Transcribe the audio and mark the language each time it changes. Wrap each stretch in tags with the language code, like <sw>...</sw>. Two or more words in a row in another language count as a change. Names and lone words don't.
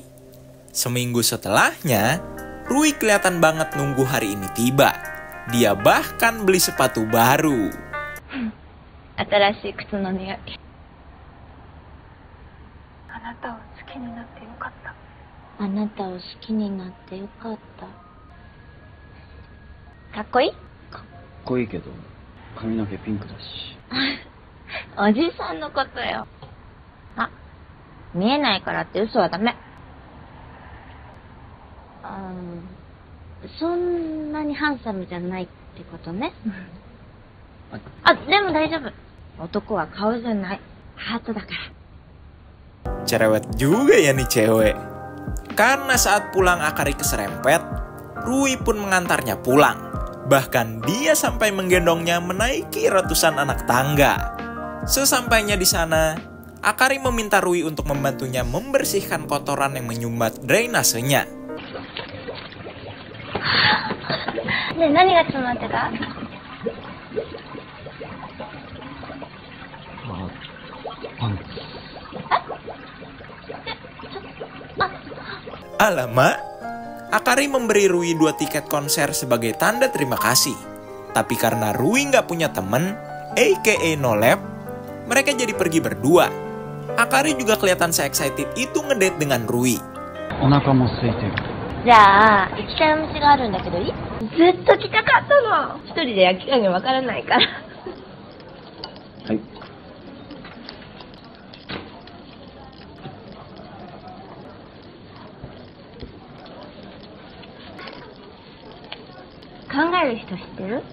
<id>Seminggu setelahnya, Rui kelihatan banget nunggu hari ini tiba. Dia bahkan beli sepatu baru.</id> <ja>新しい靴の匂い。あなたを好きになってよかった。あなたを好きになってよかった。かっこいい？かっこいいけど、髪の毛ピンクだし。おじさんのことよ。あ、見えないからって嘘はダメ。そんなにハンサムじゃないってことね。あ、でも大丈夫。男は顔じゃない。ハートだから。</ja> <id>Cerewet juga ya nih cewek. Karena saat pulang Akari keserempet, Rui pun mengantarnya pulang. Bahkan dia sampai menggendongnya menaiki ratusan anak tangga. Sesampainya di sana, Akari meminta Rui untuk membantunya membersihkan kotoran yang menyumbat drainasenya.</id> <ja>で、何が詰まってた？パンツ。</ja> <id>Alamak, Akari memberi Rui 2 tiket konser sebagai tanda terima kasih. Tapi karena Rui nggak punya temen, aka no lab, mereka jadi pergi berdua. Akari juga kelihatan se-excited itu ngedate dengan Rui.</id> <ja>お腹も空いてる。じゃあ、行きたいお店があるんだけどいい？ずっと来たかったの。一人で焼き加減わからないから。はい。考える人知ってる？</ja>